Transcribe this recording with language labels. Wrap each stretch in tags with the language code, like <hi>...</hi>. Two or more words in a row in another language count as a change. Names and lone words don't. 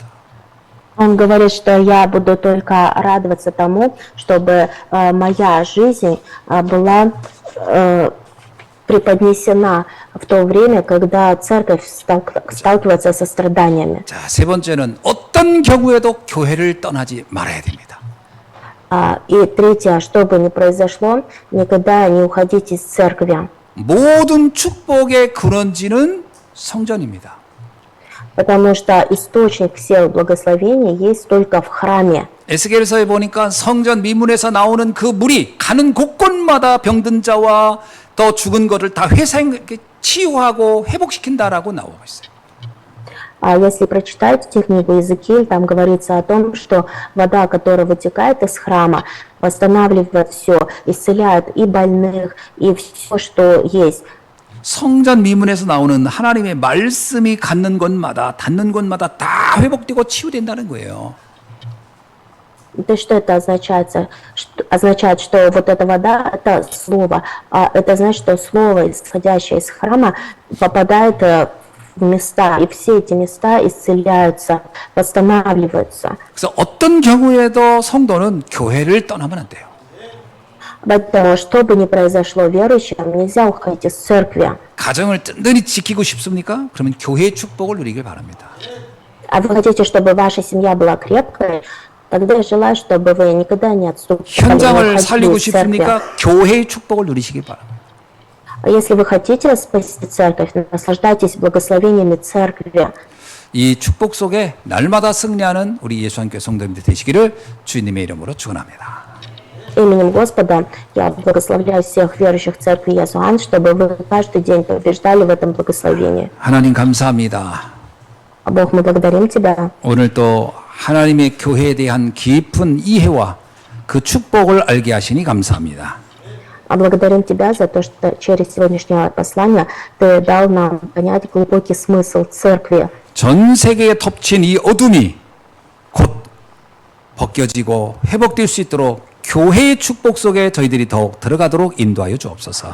<ru>Он говорит, что я буду только радоваться тому, чтобы моя жизнь была преподнесена в то время, когда церковь сталкивается со страданиями.</ru> <ko>자, 세 번째는 어떤 경우에도 교회를 떠나지 말아야 됩니다.</ko> <ru>И третье, что бы ни произошло, никогда не уходите из церкви.</ru> <ko>모든 축복의 근원지는 성전입니다.</ko> <ru>Потому что источник всех благословений есть только в храме.</ru> <ko>에스겔서에 보니까 성전 미문에서 나오는 그 물이 가는 곳곳마다 병든 자와 더 죽은 것을 다 치유하고 회복시킨다라고 나오고 있어요.</ko> <ru>Если прочитать книгу Иезекииль, там говорится о том, что вода, которая вытекает из храма, восстанавливает все, исцеляет и больных, и все, что есть.</ru> <ko>성전 미문에서 나오는 하나님의 말씀이 닿는 곳마다 다 회복되고 치유된다는 거예요.</ko> <ru>То что это означает? Означает, что вот эта вода – это слово. Это значит, что слово, исходящее из храма, попадает в места, и все эти места исцеляются, восстанавливаются.</ru> <ko>그래서 어떤 경우에도 성도는 교회를 떠나면 안 돼요.</ko> <ru>Поэтому, что бы ни произошло верующим, нельзя уходить из церкви.</ru> <ko>가정을 든든히 지키고 싶습니까? 그러면 교회의 축복을 누리길 바랍니다.</ko> <ru>А вы хотите, чтобы ваша семья была крепкой? Тогда я желаю, чтобы вы никогда не отступали, не</ru> <ko>현장을</ko> <ru>уходили</ru> <ko>살리고</ko> <ru>из церкви.</ru> <ko>싶습니까? 교회의 축복을 누리시길 바랍니다.</ko> <ru>А если вы хотите спасти церковь, наслаждайтесь благословениями церкви.</ru> <ko>이 축복 속에 날마다 승리하는 우리 예수한교회 성도님들 되시기를 주님의 이름으로 축원합니다.</ko> <ru>Именем Господа я благословляю всех верующих в церкви Иезуан, чтобы вы каждый день побеждали в этом благословении.</ru> <ko>하나님 감사합니다.</ko> <ru>Бог, мы благодарим Тебя.</ru> <ko>오늘 또 하나님의 교회에 대한 깊은 이해와 그 축복을 알게 하시니 감사합니다.</ko> <ru>Благодарим Тебя за то, что через сегодняшнее послание Ты дал нам понять глубокий смысл церкви.</ru> <ko>전 세계에 덮친 이 어둠이 곧 벗겨지고 회복될 수 있도록 교회의 축복 속에 저희들이 더욱 들어가도록 인도하여 주옵소서.</ko>